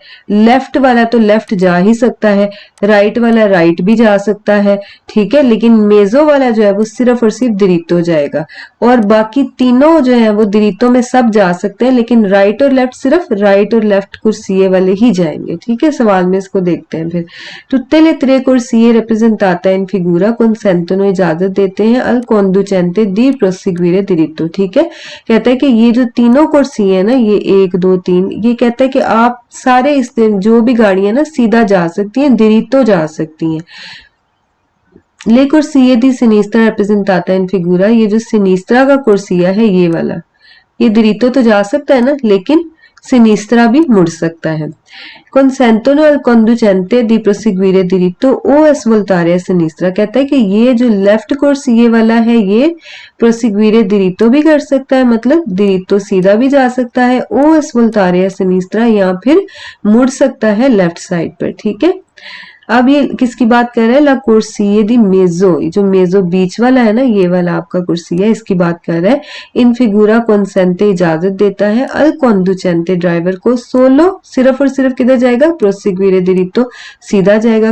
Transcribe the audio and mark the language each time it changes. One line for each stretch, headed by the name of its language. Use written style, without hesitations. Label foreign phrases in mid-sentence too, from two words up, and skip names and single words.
Hindi: लेफ्ट वाला तो लेफ्ट जा ही सकता है, राइट वाला राइट भी जा सकता है। ठीक है, लेकिन मेजो वाला जो है वो सिर्फ और सिर्फ दिरितो जाएगा, और बाकी तीनों जो है वो दिरितो में सब जा सकते हैं, लेकिन राइट और लेफ्ट सिर्फ राइट और लेफ्ट कुर्सिए वाले ही जाएंगे। ठीक है, सवाल में इसको देखते हैं फिर।
Italian: tutte le tre corsie rappresentate in figura consentono
Hindi: इजाजत देते हैं
Italian: al conducente di proseguire diritto।
Hindi: ठीक है, कहता है कि ये जो तीनों कुर्सी है ना, ये 1 2 3, ये कहता है कि आप सारे इस दिन जो भी गाड़ियां ना सीधा जा सकती हैं, दिरितो जा सकती हैं।
Italian: le corsie di sinistra rappresentata in figura,
Hindi: ये जो सिनिस्त्रा का कुर्सिया है ये वाला, ये दिरितो तो जा सकता है ना, लेकिन सिनिस्त्रा भी मुड़ सकता है।
Italian: Consentono al conducente di proseguire diritto o a svoltare a sinistra,
Hindi: कहता है कि ये जो लेफ्ट कोर्स ये वाला है ये
Italian: proseguire diritto
Hindi: भी कर सकता है, मतलब diritto सीधा भी जा सकता है,
Italian: o a svoltare a sinistra
Hindi: या फिर मुड़ सकता है लेफ्ट साइड पर। ठीक है, अब ये किसकी बात कर रहा है,
Italian: la corsia di mezzo,
Hindi: जो मेजो बीच वाला है ना, ये वाला आपका कुर्सी है, इसकी बात कर रहा है।
Italian: in figura consente
Hindi: इजाजत देता है
Italian: al conducente
Hindi: ड्राइवर को सोलो सिर्फ और सिर्फ किधर जाएगा,
Italian: proseguire diritto
Hindi: सीधा जाएगा।